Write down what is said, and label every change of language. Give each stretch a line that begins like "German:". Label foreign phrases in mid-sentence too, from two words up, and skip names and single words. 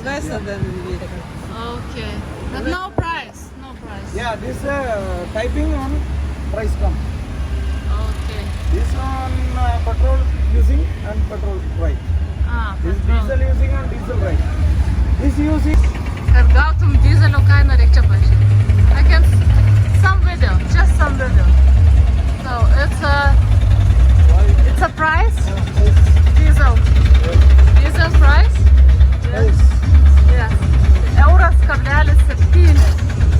English: Lesser than liter. Okay. But no price. No price. Yeah, this typing on price come. Okay. This on petrol using and petrol right. This Petrol. diesel using and diesel right. This using.
Lithuanian: Kad gautum dizelio kainą, reikia čia pažiūrėti.
English: I can some video, just some video. So it's a price. Diesel price. Yes. Yes.
Lithuanian: Euras kablelis 7.